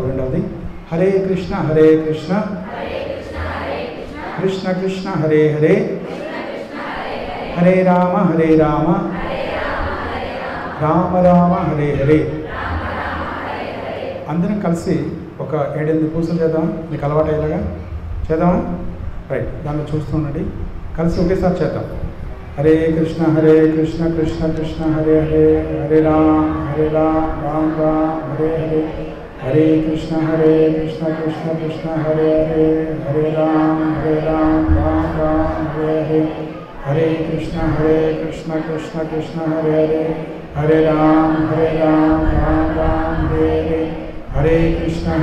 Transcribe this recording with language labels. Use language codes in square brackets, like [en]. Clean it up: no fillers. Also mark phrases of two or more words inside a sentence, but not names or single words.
[te] రెండవది హరే కృష్ణ కృష్ణ కృష్ణ హరే హరే హరే రామ రామ రామ హరే హరే. అందరం కలిసి ఒక 7-8 పూసలు చేద్దాం. మీకు అలవాటు అయ్యేలాగా చేద్దామా? రైట్, దాన్ని చూస్తుండండి. కలిసి ఒకేసారి చేద్దాం. హరే కృష్ణ కృష్ణ కృష్ణ హరే హరే హరే రామ రామ హరే హరే హరే కృష్ణ కృష్ణ హరే హరే హరే రామ రామ హరే హరే హరే కృష్ణ కృష్ణ హరే హరే హరే రామ రామ హరే హరే హరే కృష్ణ